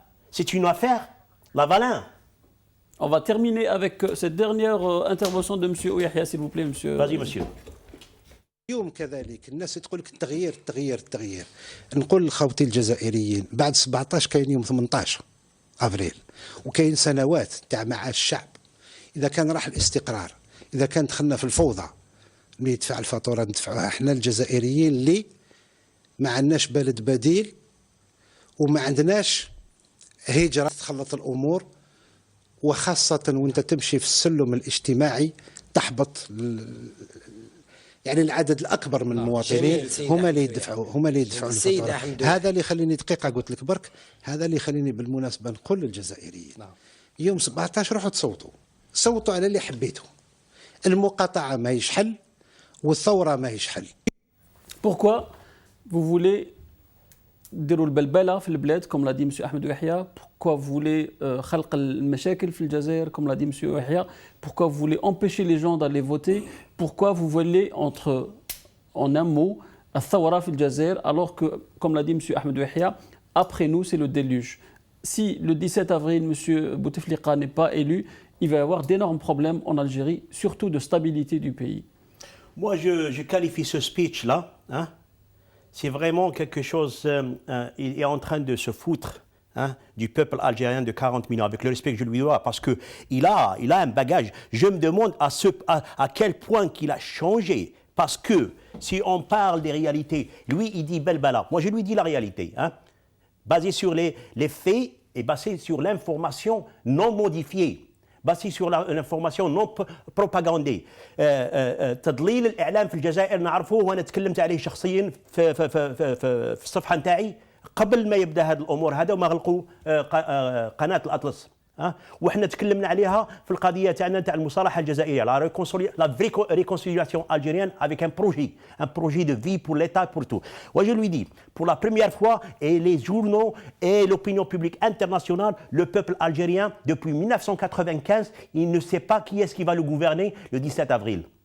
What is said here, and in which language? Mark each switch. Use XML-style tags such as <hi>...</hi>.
<fr>C'est une affaire, la Valin. On va terminer avec cette dernière intervention de M. Ouyahia, s'il vous plaît, monsieur. Vas-y, monsieur.</fr> <ar>اليوم كذلك الناس تقول لك التغيير التغيير التغيير. نقول لخوتي الجزائريين بعد 17 كاين يوم 18 افريل، وكاين سنوات تاع معاش الشعب. اذا كان راح الاستقرار، اذا كان دخلنا في الفوضى، اللي يدفع الفاتوره ندفعوها احنا الجزائريين اللي ما عندناش بلد بديل وما عندناش هجره تخلط الامور، وخاصه وانت تمشي في السلم الاجتماعي تحبط يعني العدد الاكبر من المواطنين هما اللي يدفعوا الفاتوره. هذا اللي يخليني دقيقه قلت لك برك، هذا اللي يخليني بالمناسبه نقول للجزائريين يوم 17 روحوا صوتوا على اللي حبيتوا. المقاطعه ماهيش حل والثوره ماهيش حل.</ar> <fr>Pourquoi vous voulez</fr> <ar>ديروا البلبله في البلاد</ar> <fr>comme l'a dit M. Ahmed Yahya? Pourquoi vous voulez</fr> <ar>خلق المشاكل في الجزائر</ar> <fr>comme l'a dit M. Yahya? Pourquoi vous voulez empêcher les gens d'aller voter? Pourquoi vous voulez en un mot</fr> <ar>الثورة في الجزائر</ar> <fr>alors que comme l'a dit M. Ahmed Yahya, après nous c'est le déluge. Si le 17 avril M. Bouteflika n'est pas élu, il va y avoir d'énormes problèmes en Algérie, surtout de stabilité du pays. Moi, je qualifie ce speech-là, hein, c'est vraiment quelque chose, il est en train de se foutre du peuple algérien de 40 millions, avec le respect que je lui dois, parce qu'il a un bagage. Je me demande à quel point qu'il a changé, parce que si on parle des réalités, lui, il dit Belbala. Moi, je lui dis la réalité, hein, basée sur les faits et basée sur l'information non modifiée. basé sur l'information non propagandée.</fr> <ar>تضليل الإعلام في الجزائر نعرفوه، وأنا تكلمت عليه شخصيا في الصفحة نتاعي قبل ما يبدأ هذه الأمور هذا وما غلقوا قناة الأطلس. وحنا تكلمنا عليها في القضيه تاعنا تاع المصالحه الجزائريه لا</ar> <fr>réconciliation algérienne avec un projet de vie pour l'État, pour tout. Moi je lui dis, pour la première fois, et les journaux et l'opinion publique internationale, le peuple algérien depuis 1995, il ne sait pas qui est-ce qui va le gouverner le 17 avril.</fr>